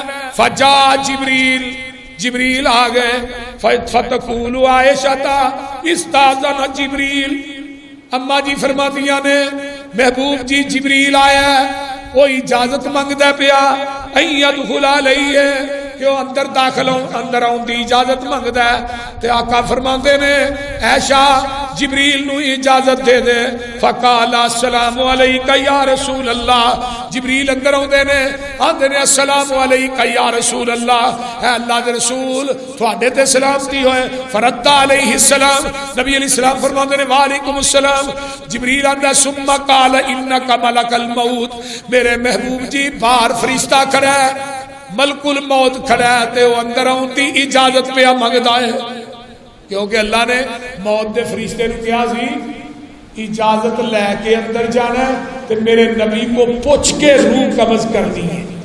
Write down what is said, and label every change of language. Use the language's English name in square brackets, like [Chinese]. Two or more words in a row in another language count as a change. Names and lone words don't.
[Punjabi] فجا جبریل آ گئے. [Arabic] فتقول عائشہ استاذن جبریل. [Punjabi] اما جی فرماندیاں نے محبوب جی جبریل آیا وہ اجازت منگدا پیا [Arabic] ان يدخل علیہ [Punjabi] کہ وہ اندر داخل اندر آن دی اجازت منگدا ہے. تے آقا فرماندے نے عائشہ جبریل نو اجازت دے دے. [Arabic] فقال السلام علیکہ یا رسول اللہ. [Punjabi] جبریل اندر آندے نے آندے نے [Arabic] السلام علیکہ یا رسول اللہ. [Punjabi] اے اللہ دے رسول تواڈے تے سلامتی ہوئے. [Arabic] فرد علیہ السلام. [Punjabi] نبی [Arabic] علیہ السلام [Punjabi] فرماندے نے [Arabic] وعلیکم السلام. [Punjabi] جبریل آندا [Arabic] ثم قال انک ملک الموت. [Punjabi] میرے محبوب جی باہر فرشتہ کھڑا ہے ملک الموت کھڑا ہے تے وہ اندر آن دی اجازت پہ منگدا ہے. کیونکہ اللہ نے موت دے فرشتے نے کیا سی اجازت لے کے اندر جانا ہے تے میرے نبی کو پوچھ کے روح قبض کرنی ہے.